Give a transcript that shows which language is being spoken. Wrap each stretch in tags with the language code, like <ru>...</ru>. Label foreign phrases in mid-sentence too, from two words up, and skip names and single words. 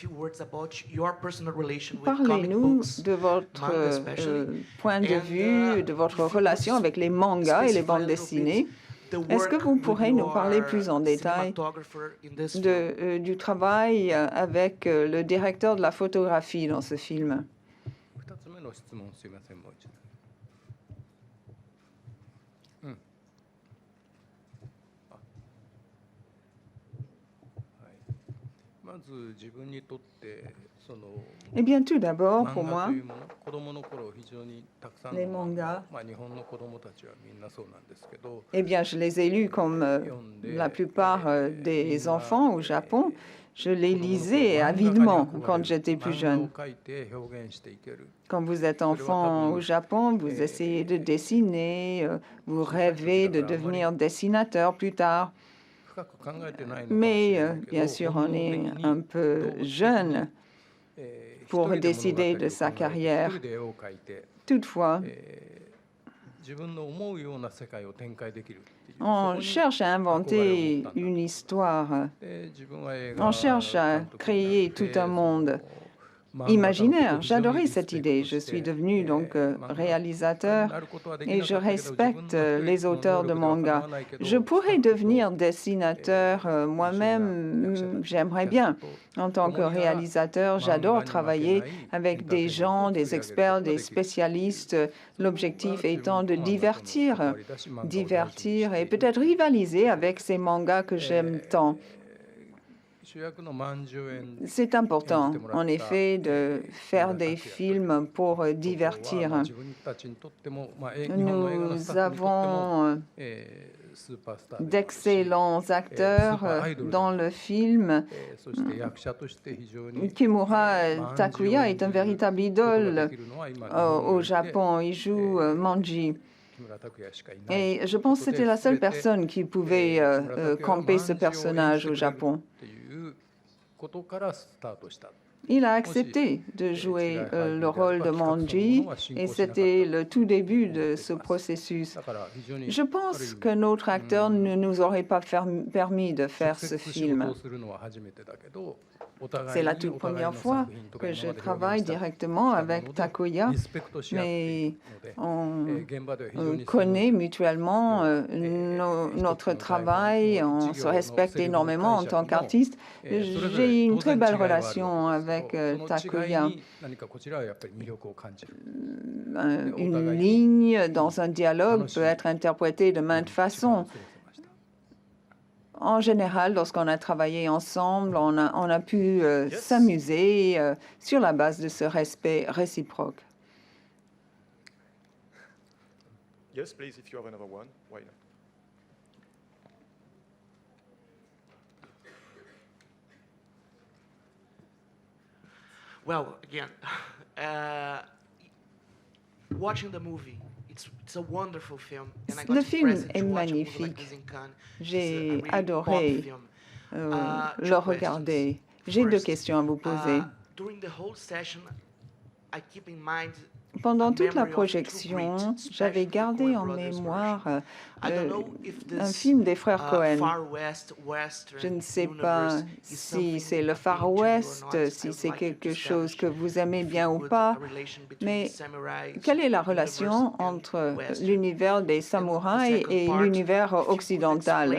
<fr>Parlez-nous de votre point de vue, de votre relation avec les mangas et les bandes dessinées. Est-ce que vous pourrez nous parler plus en détail du travail avec le directeur de la photographie dans ce film?</fr> <ja>2 つ目の質問すいませんもう一度まず自分にとってその</ja> <fr>Eh bien, tout d'abord,</fr> <ja>漫</ja> <fr>pour</fr> <ja>画</ja> <fr>moi,</fr> <ja>というもの子供の頃非常にたくさんの</ja> <fr>les mangas,</fr> <ja>まあ日本の子供たちはみんなそうなんですけど</ja> <fr>eh bien, je les ai lus comme la plupart des enfants au Japon. Je les lisais avidement quand j'étais plus</fr> <ja>漫画</ja> <fr>jeune.</fr> <ja>を描いて表現していける</ja> <fr>Quand vous êtes enfant au Japon, vous essayez de dessiner, vous rêvez de devenir dessinateur plus tard.</fr> <ja>深く考えてないのかもし</ja> <fr>Mais</fr> <ja>れないけど</ja> <fr>bien sûr, on est un peu jeune pour décider de sa carrière.</fr> <ja>一人で絵を描いて</ja> <fr>Toutefois,</fr> <ja>自分の思うような世界を展開できるっていう</ja> <fr>on cherche à inventer une histoire.</fr> <ja>で自分は映画</ja> <fr>On cherche à</fr> <ja>監督になって</ja> <fr>créer tout un monde</fr> <ja>漫画家の</ja> <fr>imaginaire.</fr> <ja>ことを非常に</ja> <fr>J'adorais</fr> <ja>リスペ</ja> <fr>cette</fr> <ja>クト</ja> <fr>idée.</fr> <ja>し</ja> <fr>Je</fr> <ja>て</ja> <fr>suis devenu donc</fr> <ja>漫画家に</ja> <fr>réalisateur</fr> <ja>なることはでき</ja> <fr>et</fr> <ja>な</ja> <fr>je</fr> <ja>かったけど</ja> <fr>respecte</fr> <ja>自分の</ja> <fr>les auteurs de</fr> <ja>能力ではかな</ja> <fr>manga.</fr> <ja>わないけど</ja> <fr>Je pourrais</fr> <ja>スタッフと</ja> <fr>devenir dessinateur moi-même, j'aimerais bien. En tant que réalisateur, j'adore travailler avec des gens, des experts, des spécialistes, l'objectif étant de divertir et peut-être rivaliser avec ces mangas que j'aime tant.</fr> <ja>主役の万十円</ja> <fr>C'est important, en effet, de faire des films pour</fr> <ja>は</ja> <fr>divertir.</fr> <ja>自分たちにとってもまあ日本の映画のス</ja> <fr>Nous</fr> <ja>タッフにとっても</ja> <fr>avons</fr> <ja>スーパースター</ja> <fr>d'excellents acteurs dans le film.</fr> <ja>そして役者として非常に</ja> <fr>Kimura Takuya est un véritable idole au Japon. Il joue Manji.</fr> <ja>木村拓哉しかいない</ja> <fr>Et je pense que c'était la seule personne qui pouvait camper ce personnage au Japon.</fr> <ja>っていうことからスタートした。</ja> <fr>Il a accepté de jouer le rôle de Manji et c'était le tout début de ce processus.</fr> <ja>だから非常に</ja> <fr>Je pense que notre acteur ne nous aurait pas permis de faire</fr> <ja>直</ja> <fr>ce</fr> <ja>接仕事</ja> <fr>film.</fr> <ja>をするのは初めてだけど、お</ja> <fr>C'est</fr> <ja>互い</ja> <fr>la</fr> <ja>に</ja> <fr>toute</fr> <ja>お互い</ja> <fr>première</fr> <ja>の</ja> <fr>fois</fr> <ja>作品とか</ja> <fr>que</fr> <ja>今</ja> <fr>je</fr> <ja>まで表</ja> <fr>travaille</fr> <ja>現した</ja> <fr>directement</fr> <ja>したも</ja> <fr>avec</fr> <ja>ので</ja> <fr>Takuya,</fr> <ja>リスペクトし合ってい</ja> <fr>mais</fr> <ja>るので、</ja> <fr>on</fr> <ja>現場では非常に</ja> <fr>connaît mutuellement notre travail, on se respecte énormément en tant qu'artiste. J'ai une très belle relation avec</fr> <ja>その違い</ja> <fr>Takuya.</fr> <ja>に何かこちらはやっぱり魅力を感じる。</ja> <fr>Une ligne dans un dialogue peut être interprétée de maintes</fr> <ja>時間を</ja> <fr>façons.</fr> <ja>過ごせました。</ja> <fr>En général, lorsqu'on a travaillé ensemble, on a pu s'amuser sur la base de ce respect réciproque.</fr> <en>Yes, please, if you have another one, why not? Well, again, watching the movie, it's a wonderful film. And I got</en> <fr>Le</fr> <en>the</en> <fr>film</fr> <en>present</en> <fr>est</fr> <en>to watch a movie like</en> <fr>magnifique.</fr> <en>this in Cannes. It's a</en> <fr>J'ai</fr> <en>really</en> <fr>adoré</fr> <en>pop film.</en> <fr>le</fr> <en>Two</en> <fr>regarder.</fr> <en>questions.</en> <fr>J'ai deux</fr> <en>First,</en> <fr>questions à vous poser.</fr> <en>During the whole session, I keep in mind</en> <fr>Pendant</fr> <en>a</en> <fr>toute la</fr> <en>memory of True</en> <fr>projection,</fr> <en>Grit,</en> <fr>j'avais</fr> <en>especially the</en> <fr>gardé</fr> <en>Coen</en> <fr>en</fr> <en>Brothers</en> <fr>mémoire</fr> <en>version. I don't know if</en> <fr>un</fr> <en>this</en> <fr>film des frères Cohen.</fr> <en>Far West, Western</en> <fr>Je ne sais pas</fr> <en>universe is</en> <fr>si</fr> <en>something</en> <fr>c'est le Far</fr> <en>appealing to you or</en> <fr>West,</fr> <en>not. I</en> <fr>si</fr> <en>would</en> <fr>c'est</fr> <en>like you to</en> <fr>quelque chose que</fr> <en>establish</en> <fr>vous aimez bien ou</fr> <en>good</en> <fr>pas.</fr> <en>relation between</en> <fr>Mais</fr> <en>samurais,</en> <fr>quelle est la</fr> <en>universe</en> <fr>relation</fr> <en>and</en> <fr>entre</fr> <en>Western.</en> <fr>l'univers des samouraïs</fr> <en>second</en> <fr>et</fr> <en>part,</en> <fr>l'univers</fr> <en>if you could</en> <fr>occidental,</fr>